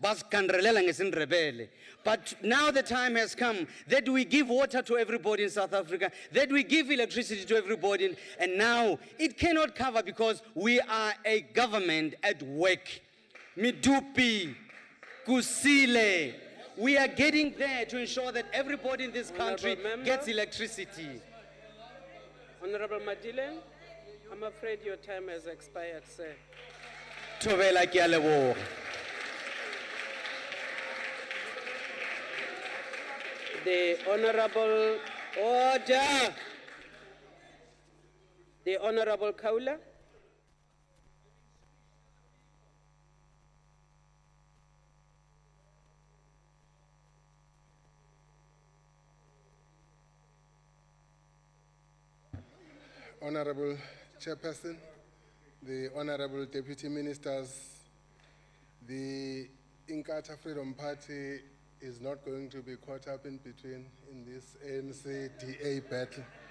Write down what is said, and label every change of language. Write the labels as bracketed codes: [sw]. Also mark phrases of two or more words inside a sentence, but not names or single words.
[en] But now the time has come that we give water to everybody in South Africa, that we give electricity to everybody, and now it cannot cover because we are a government at work. Midupi, Kusile. We are getting there to ensure that everybody in this country gets electricity. Honorable Madile, I'm afraid your time has expired, sir. [nso] Thobela ke a leboga. [en] The Honorable Order. The Honorable Kaula. Honorable Chairperson, the Honorable Deputy Ministers, the Inkatha Freedom Party is not going to be caught up in between in this ANC-DA battle.